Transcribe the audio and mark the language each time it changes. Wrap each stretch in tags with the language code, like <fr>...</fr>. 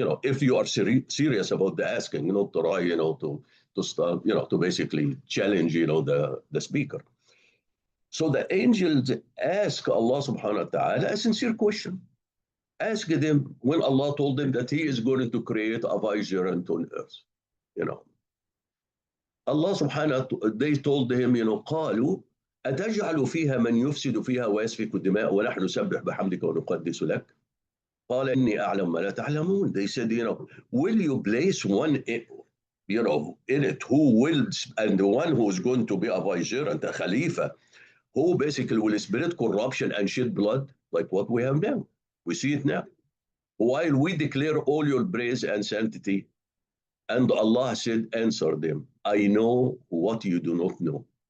<en>If you are serious about the asking, try, to start, to basically challenge, the speaker. So the angels ask Allah subhanahu wa ta'ala a sincere question. Ask them when Allah told them that He is going to create a vicegerent on earth. Allah subhanahu wa ta'ala, they told him,</en> <ar>قالوا أتجعل فيها من يفسد فيها ويسفك الدماء ونحن نسبح بحمدك ونقدس لك قال إني أعلم ما لا تعلمون.</ar> <en>They said, will you place one in it who will, and the one who is going to be a vicegerent, a khalifa, who basically will spread corruption and shed blood like what we have now. We see it now. While we declare all your praise and sanctity, and Allah said, answer them, I know what you do not know.</en>